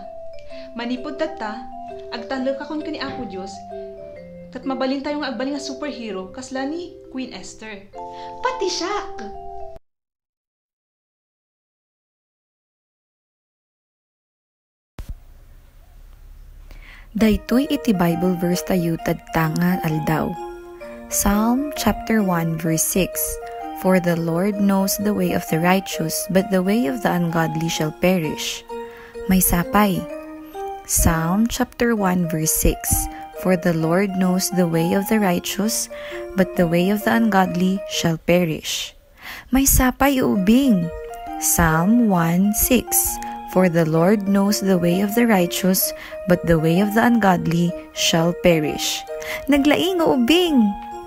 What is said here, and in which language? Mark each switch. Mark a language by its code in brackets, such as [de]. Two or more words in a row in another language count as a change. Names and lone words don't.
[ilo] Manipod tata, agtalek akon ka ni Apo Diyos, kat mabalin tayo nga agbalin nga superhero, kasla ni Queen Esther. Pati siya! Daytoy iti [en] Bible verse [ilo] tayo tadtanga aldaw. [en] Psalm chapter 1 verse 6. For the Lord knows the way of the righteous, but the way of the ungodly shall perish. [ilo] May sapay. [en] Psalm chapter 1 verse 6. For the Lord knows the way of the righteous, but the way of the ungodly shall perish. [ilo] May sapay ubing. [en] Psalm 1:6. For the Lord knows the way of the righteous, but the way of the ungodly shall perish. [ilo] Naglaing ubing.